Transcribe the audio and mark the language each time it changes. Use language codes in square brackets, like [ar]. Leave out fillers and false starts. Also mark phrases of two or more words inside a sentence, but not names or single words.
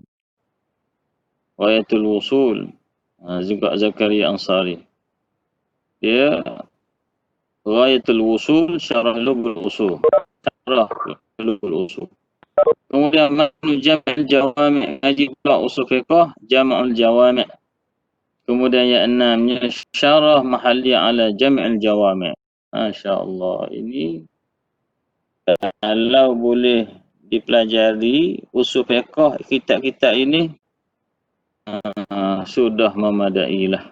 [ms] Ghayatul Wusul, juga Zakaria Ansari. Dia Ghayatul Wusul, Syarah Lubul Usul. Syarah Lubul Usul. Kemudian Jam'ul Jawami', ngaji pula usul fiqh, Jam'ul Jawami'. Kemudian yang 6-nya Syarah Mahalli ala Jam'ul Jawami'. [ar] ما شاء الله, [ms] ini kalau boleh dipelajari usul fiqh kitab-kitab ini sudah memadai lah.